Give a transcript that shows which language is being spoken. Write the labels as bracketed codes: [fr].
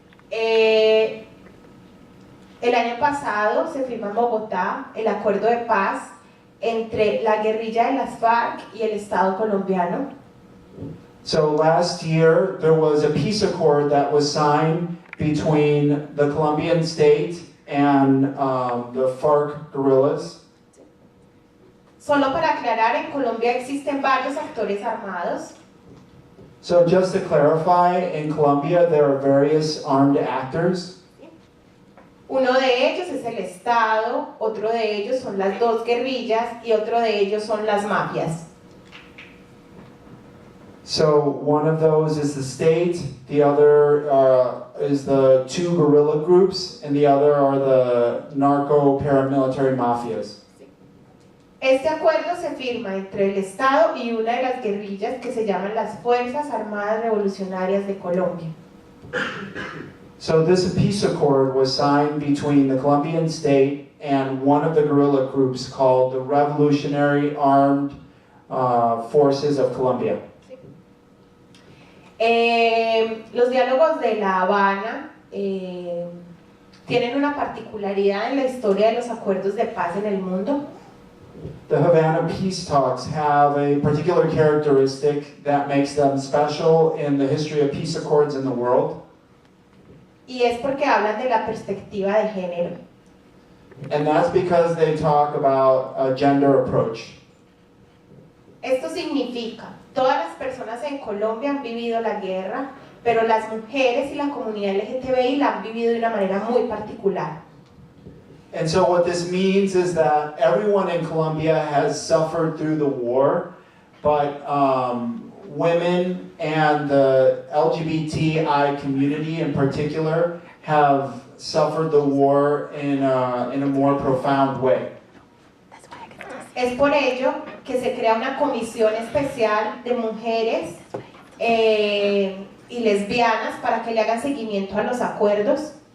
[es] El año pasado se firmó en Bogotá el acuerdo de paz entre la guerrilla de las FARC y el Estado colombiano. [en] So last year, there was a peace accord that was signed between the Colombian state and the FARC guerrillas. [es] Solo para aclarar, en Colombia existen varios actores armados. [en] So just to clarify, in Colombia there are various armed actors. [es] Uno de ellos es el Estado, otro de ellos son las dos guerrillas y otro de ellos son las mafias. [en] So one of those is the state, the other is the two guerrilla groups, and the other are the narco paramilitary mafias. [es] Este acuerdo se firma entre el Estado y una de las guerrillas que se llaman las Fuerzas Armadas Revolucionarias de Colombia. [en] So this peace accord was signed between the Colombian state and one of the guerrilla groups called the Revolutionary Armed Forces of Colombia. [es] Los diálogos de La Habana tienen una particularidad en la historia de los acuerdos de paz en el mundo. [en] The Havana peace talks have a particular characteristic that makes them special in the history of peace accords in the world. [es] Y es porque hablan de la perspectiva de género. [en] And that's because they talk about a gender approach. [es] Esto significa, todas las personas en Colombia han vivido la guerra, pero las mujeres y la comunidad LGTBI la han vivido de una manera muy particular. [en] And so what this means is that everyone in Colombia has suffered through the war, but women and the LGBTI community in particular have suffered the war in a more profound way. [es] Es por ello que se crea una comisión especial de mujeres y lesbianas para que le hagan seguimiento a los acuerdos.